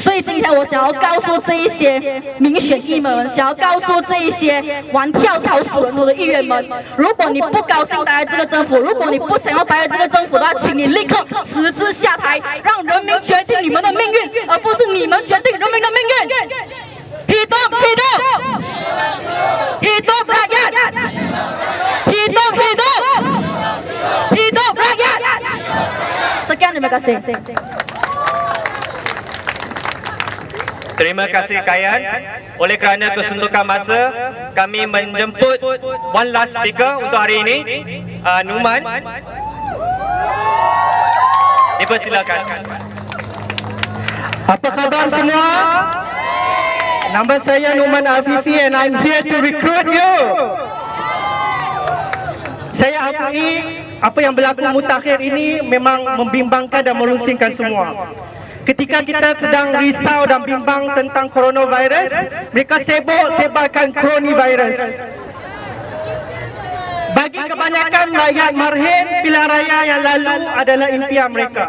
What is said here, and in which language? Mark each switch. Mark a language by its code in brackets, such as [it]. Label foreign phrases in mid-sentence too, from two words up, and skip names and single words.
[zh] 所以今天我想要告诉这一些民选议们，想要告诉这一些玩跳槽死人头的议员们，如果你不高兴待在这个政府，如果你不想要待在这个政府的话，请你立刻辞职下台，让人民决定你们的命运，而不是你们决定人民的命运。 [ms] Hidup rakyat! Hidup rakyat! Sekian, terima kasih. Terima kasih Kayan. Oleh kerana kesuntukan masa, kami menjemput [en] one last speaker [ms] untuk hari ini, Numan. Dipersilakan. Apa khabar semua? Nama saya Numan Afifi [en] and I'm here to recruit you. [ms] Saya akui apa yang berlaku mutakhir ini memang membimbangkan dan merusingkan semua. Ketika kita sedang risau dan bimbang tentang coronavirus, mereka sibuk sebarkan coronavirus. Bagi kebanyakan rakyat marhin, pilihan raya yang lalu adalah impian mereka.